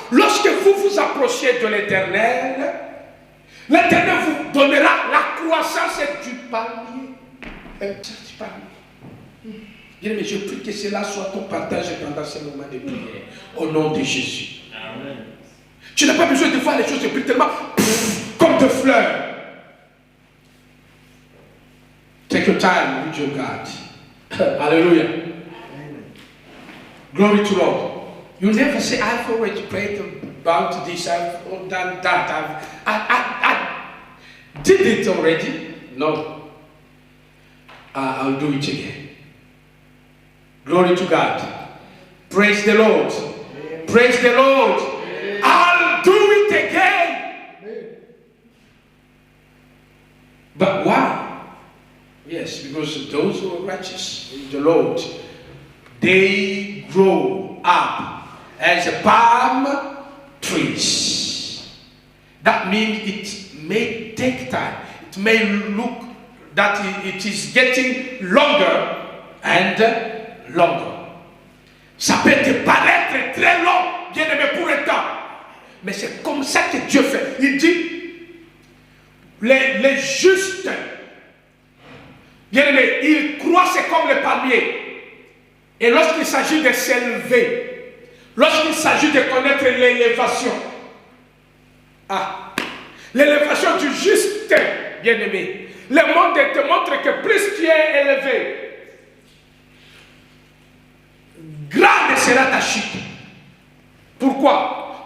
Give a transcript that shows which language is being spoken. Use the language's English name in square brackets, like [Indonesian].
[French] Lorsque vous vous approchez de l'Éternel, l'Éternel vous donnera la croissance du palmier. Du palmier. Bien, mais je prie que cela soit ton partage pendant ce moment de prière. Au nom de Jésus. Amen. Tu n'as pas besoin de voir les choses tellement comme des fleurs. [English] Take your time with your God. Hallelujah. Glory to Lord. You never say, I've already prayed about this, I've done that, I did it already. No. I'll do it again. Glory to God. Praise the Lord. Praise the Lord. I'll do it again. But why? Yes, because those who are righteous in the Lord, they grow up as palm trees. That means it may take time. It may look that it is getting longer and longer. [French] Ça peut te paraître très long, bien aimé, pour un temps. Mais c'est comme ça que Dieu fait. Il dit, les justes, bien aimé, ils croissent comme le palmier. Et lorsqu'il s'agit de s'élever, lorsqu'il s'agit de connaître l'élévation, l'élévation du juste, bien aimé, le monde te montre que plus tu es élevé, grande sera ta chute. Pourquoi?